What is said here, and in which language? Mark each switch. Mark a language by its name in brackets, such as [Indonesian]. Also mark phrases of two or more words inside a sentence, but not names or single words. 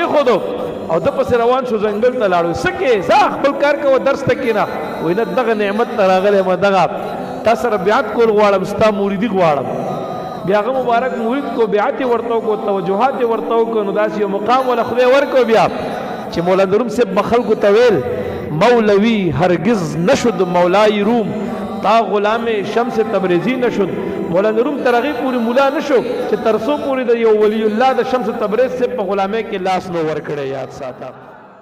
[Pashto] پرېښودو او د پسې روان شو ځنګل ته لاړو څه کې ځه خپل کار کوه درس ته کښېنه وایي نه دغه نعمت ته راغلی یم دغه تا سره بیعت کول غواړم ستا موریدي غواړم بیا هغه مبارک مرید کو بیعت یې ورته وکړو توجهات یې ورته وکړو نو داسې یو مقام وله خدای ورکړو بیا چې مولانا روم صاحب به خلکو ته ویل [Persian] مولوی هرگز نشد مولای روم تا غلام شمس تبریزی نشد [Pashto] مولانا روم تر هغې پورې مولا نشو چې تر څو پورې د یو ولی الله د شمس تبریز صاحب په غلامۍ کې لاس نو ورکړی یاد ساته